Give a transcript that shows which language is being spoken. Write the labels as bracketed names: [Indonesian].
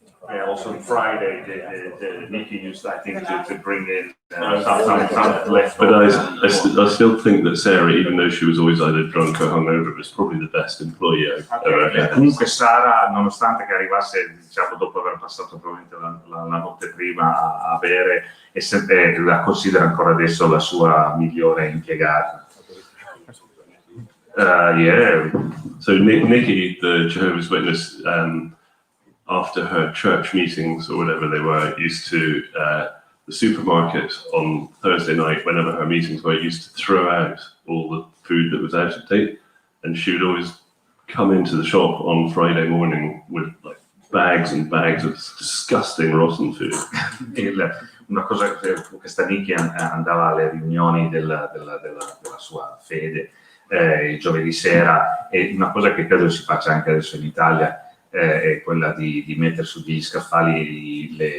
[English] Yeah, also Friday, Nicky used, I think, to bring in some left. But I still think that Sarah, even though she was always either drunk or hungover, was probably the best employee I've ever had. [Italian] Comunque Sara, nonostante che arrivasse, diciamo, dopo aver passato probabilmente la notte prima a bere, la considera ancora adesso la sua migliore impiegata. [English] Yeah. So Nicky, the Jehovah's Witness, after her church meetings or whatever they were, used to the supermarket on Thursday night, whenever her meetings were, used to throw out all the food that was out of date, and she would always come into the shop on Friday morning with like bags and bags of disgusting rotten food. [Italian] Una cosa che questa Nicky andava alle riunioni della sua fede il giovedì sera, e una cosa che credo si faccia anche adesso in Italia è quella di mettere sugli scaffali